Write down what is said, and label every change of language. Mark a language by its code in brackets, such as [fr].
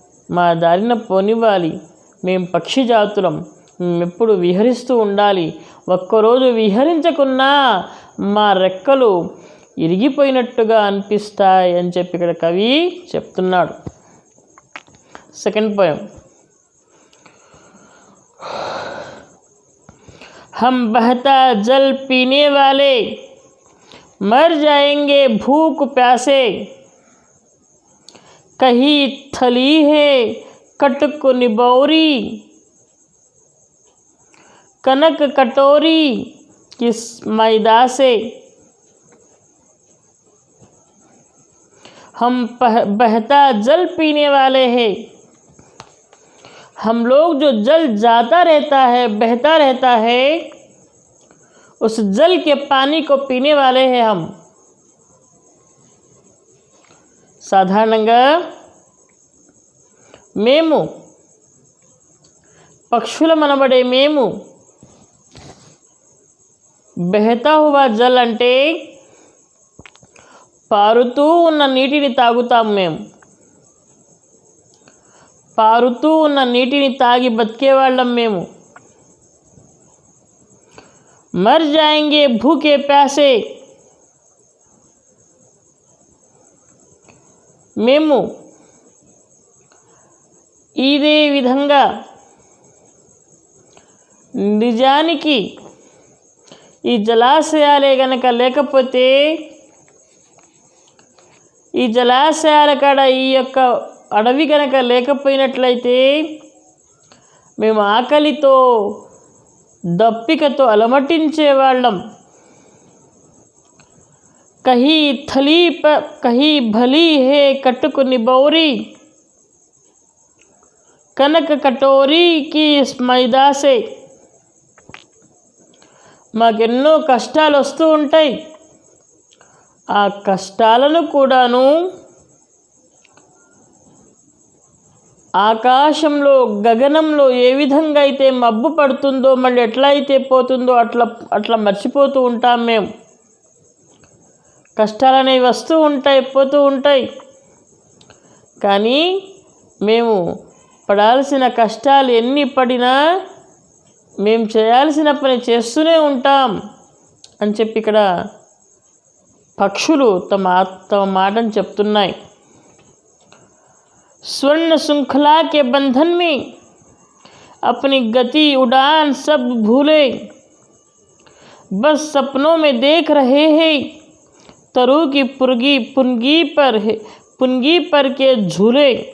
[te] మా దారిన పోనివ్వాలి. మేము పక్షి జాతులం, మేము ఎప్పుడు విహరిస్తూ ఉండాలి. ఒక్కరోజు విహరించకున్నా మా రెక్కలు ఇరిగిపోయినట్టుగా అనిపిస్తాయి అని ఇక్కడ కవి చెప్తున్నాడు. Second poem. [hi] हम बहता जल पीने वाले मर जाएंगे भूख प्यासे। कहीं थली है कटक निबौरी, कनक कटोरी किस मैदा से। हम बहता जल पीने वाले हैं, हम लोग जो जल जाता रहता है, बहता रहता है, उस जल के पानी को पीने वाले हैं हम। [te] సాధారణంగా మేము పక్షులమనబడే మేము [hi] బహతా హువా జల్ [te] అంటే పారుతూ ఉన్న నీటిని తాగుతాం మేము. పారుతూ ఉన్న నీటిని తాగి బతికేవాళ్ళం మేము. [hi] మర్ జాయేంగే భూకే ప్యాసే, [te] మేము ఇదే విధంగా నిజానికి ఈ జలాశయాలే గనక లేకపోతే, ఈ జలాశయాల కాడ ఈ యొక్క అడవి గనక లేకపోయినట్లయితే మేము ఆకలితో దప్పికతో అలమటించేవాళ్ళం. [hi] कहीं थली पर कहीं भली है कटक निबौरी, कनक कटोरी की इस मैदा से. [te] మాకెన్నో కష్టాలు వస్తూ ఉంటాయి. ఆ కష్టాలను కూడాను ఆకాశంలో గగనంలో ఏ విధంగా అయితే మబ్బు పడుతుందో మళ్ళీ ఎట్లా అయితే పోతుందో అట్లా మర్చిపోతూ ఉంటాం మేము. కష్టాలు అనేవి వస్తూ ఉంటాయి, పోతూ ఉంటాయి. కానీ మేము పడాల్సిన కష్టాలు ఎన్ని పడినా మేము చేయాల్సిన పని చేస్తూనే ఉంటాం అని చెప్పి ఇక్కడ పక్షులు తమ మాటను చెప్తున్నాయి. [hi] स्वर्ण श्रृंखला के बंधन में अपनी गति उड़ान सब भूले, बस सपनों में देख रहे हैं तरु की पुनगी पर के झूले.